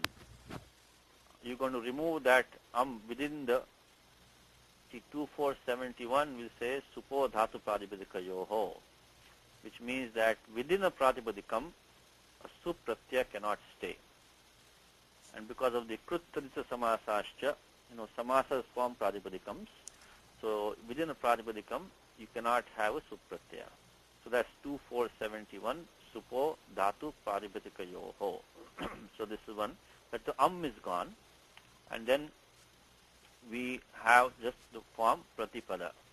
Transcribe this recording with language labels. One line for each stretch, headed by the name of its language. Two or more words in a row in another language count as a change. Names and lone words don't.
English: You're going to remove that within the 2471 will say
Sanskrit: supo dhatu pratipadikayoho,
English: which means that within a pratipadikam, a sup pratyaya cannot stay. And because of the
Sanskrit: kruttarita samasascha,
English: samasas form pratipadikams. So within a pratipadikam, you cannot have a supratyaya. So that's 2471,
Sanskrit: supo dhatu pratipadikayoho.
English: So this is one. But the is gone. And then we have just the form pratipada.